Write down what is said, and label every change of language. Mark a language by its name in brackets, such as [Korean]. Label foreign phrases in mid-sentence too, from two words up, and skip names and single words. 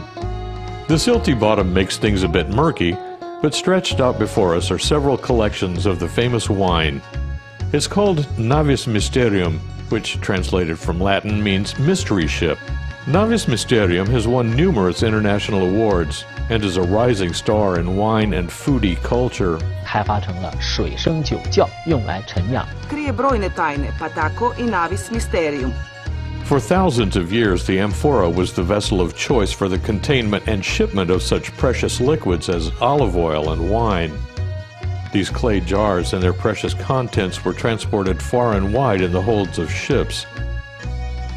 [English] The silty bottom makes things a bit murky, but stretched out before us are several collections of the famous wine. It's called Navis Mysterium, which translated from Latin means mystery ship. Navis Mysterium has won numerous international awards and is a rising star in wine and foodie culture. [Chinese] 开发成了水生酒窖，用来陈酿。 [Croatian] Krije brojne tajne, pa tako i Navis Mysterium. [English] For thousands of years, the amphora was the vessel of choice for the containment and shipment of such precious liquids as olive oil and wine. These clay jars and their precious contents were transported far and wide in the holds of ships.